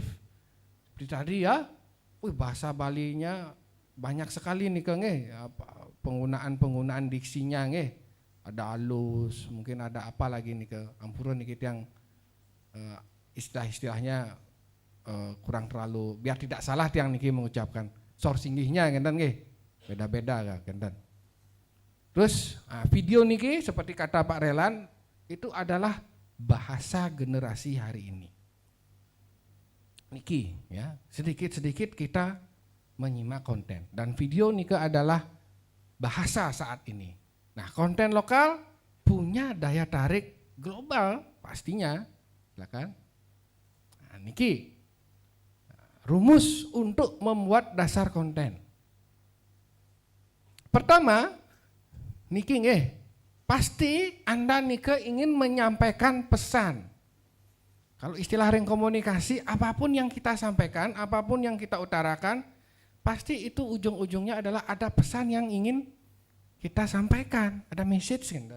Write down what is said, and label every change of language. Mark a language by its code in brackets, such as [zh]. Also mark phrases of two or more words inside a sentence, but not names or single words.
[id] Seperti tadi ya, bahasa Balinya banyak sekali nih penggunaan diksinya nggih. Ada halus, mungkin ada apa lagi nih ampura nih yang istilah-istilahnya kurang terlalu, biar tidak salah tiang niki mengucapkan sorsinggihnya ngenten nggih. Beda-beda kan. Terus video niki seperti kata Pak Relan itu adalah bahasa generasi hari ini. Niki ya, sedikit-sedikit kita menyimak konten dan video niki adalah bahasa saat ini. Nah, konten lokal punya daya tarik global pastinya, silakan. Nah, niki rumus untuk membuat dasar konten. Pertama, niki nggih, pasti Anda niki ingin menyampaikan pesan. Kalau istilah ring komunikasi, apapun yang kita sampaikan, apapun yang kita utarakan, pasti itu ujung-ujungnya adalah ada pesan yang ingin kita sampaikan, ada message kan.